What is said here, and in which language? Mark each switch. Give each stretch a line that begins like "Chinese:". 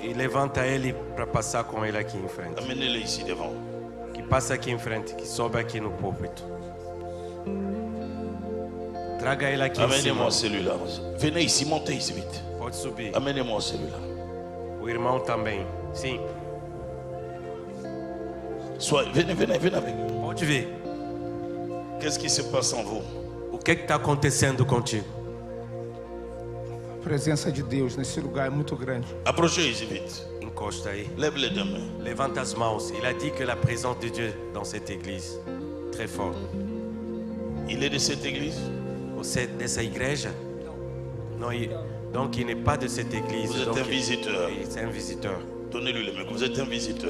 Portuguese: E levanta ele para passar com ele aqui em frente.
French: Amenez-le ici devant.
Portuguese: Que passe aqui em frente, que sobe aqui no púlpito. Traga ele aqui em cima.
French: Amenez-moi celui-là. Venez ici, montez ici vite.
Portuguese: Pode subir.
French: Amenez-moi celui-là.
Portuguese: O irmão também. Sim,
French: Venez avec.
Portuguese: pode vir.
French: Qu'est-ce qui se passe en vous?
Portuguese: O que está acontecendo contigo? A presença de Deus nesse lugar é muito grande.
French: Approchez ici vite.
Portuguese: Encosta aí.
French: Lève les deux mains.
Portuguese: Levanta as mãos.
French: Il a dit que la présence de Dieu dans cette église. Très fort. Il est de cette église?
Portuguese: Você é dessa igreja?
French: Não, donc il n'est pas de cette église. Vous êtes donc un visiteur. C'est un visiteur. Donnez-lui le micro. Vous êtes un visiteur.